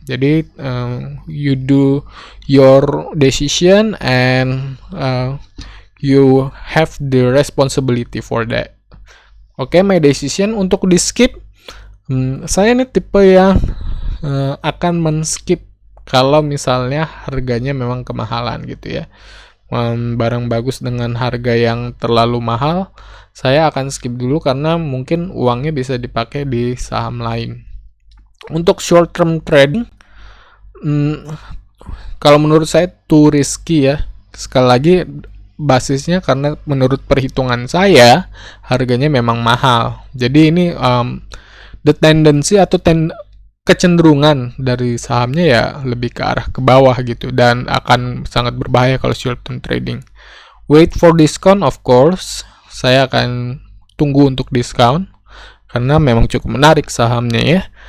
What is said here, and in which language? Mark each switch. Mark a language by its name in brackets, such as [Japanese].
[English] Jadi you do your decision and you have the responsibility for that. [Indonesian] Oke, [English] my decision [Indonesian] untuk di skip. Saya ini tipe yang akan men-skip kalau misalnya harganya memang kemahalan gitu ya. Barang bagus dengan harga yang terlalu mahal, saya akan skip dulu karena mungkin uangnya bisa dipakai di saham lain. Untuk short term trading, kalau menurut saya [English] too risky [Indonesian] ya. Sekali lagi basisnya karena menurut perhitungan saya harganya memang mahal. Jadi ini [English] the tendency [Indonesian] atau kecenderungan dari sahamnya ya lebih ke arah ke bawah gitu, dan akan sangat berbahaya kalau short term trading. [English] Wait for discount, of course. [Indonesian] Saya akan tunggu untuk diskon karena memang cukup menarik sahamnya ya.